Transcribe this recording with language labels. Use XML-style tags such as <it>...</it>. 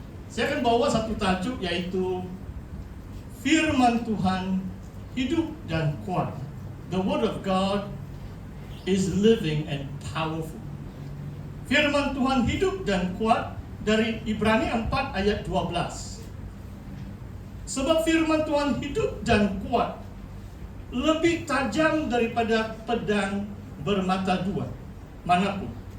<id>Saya akan bawa satu tajuk, yaitu firman Tuhan hidup dan kuat.</id> <en>The word of God is living and powerful.</en> <id>Firman Tuhan hidup dan kuat, dari Ibrani 4 ayat 12. Sebab firman Tuhan hidup dan kuat, lebih tajam daripada pedang bermata 2 manapun.</id>